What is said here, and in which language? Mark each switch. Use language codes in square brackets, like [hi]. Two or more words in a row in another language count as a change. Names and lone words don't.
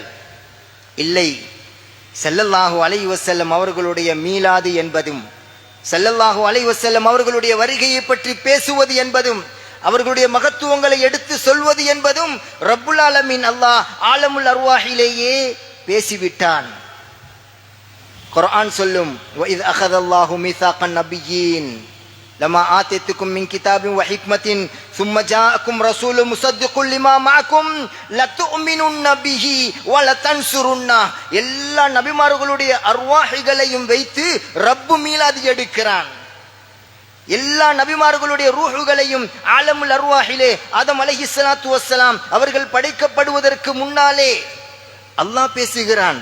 [ta] இல்லை, [ar] صلى الله عليه وسلم [ta] அவர்களுடைய மீலாது என்பதும், [ar] صلى الله عليه وسلم [ta] அவர்களுடைய வருகையை பற்றி பேசுவது என்பதும், அவர்களுடைய மகத்துவங்களை எடுத்து சொல்வது என்பதும் [ar] رب العالمين [ta] அல்லாஹ் [ar] عالم الأرواح [ta] பேசிவிட்டான். குர்ஆன் சொல்லும், [ar] وإذ أخذ الله ميثاق النبيين لما آتيتكم من كتاب وحكمة ثم جاءكم رسول مصدق لما معكم لتؤمنن به ولتنصرنه. [ta] எல்லா நபிமார்களுடைய அர்வாஹிகளையும் வைத்து ரப்பு மீலாது எடுக்கிறான். எல்லா நபிமார்களுடைய ரூஹுகளையும் [ar] عالم الأرواح [ta] ஆதம் [ar] عليه الصلاة والسلام [ta] அவர்கள் படைக்கப்படுவதற்கு முன்னாலே அல்லாஹ் பேசுகிறான்.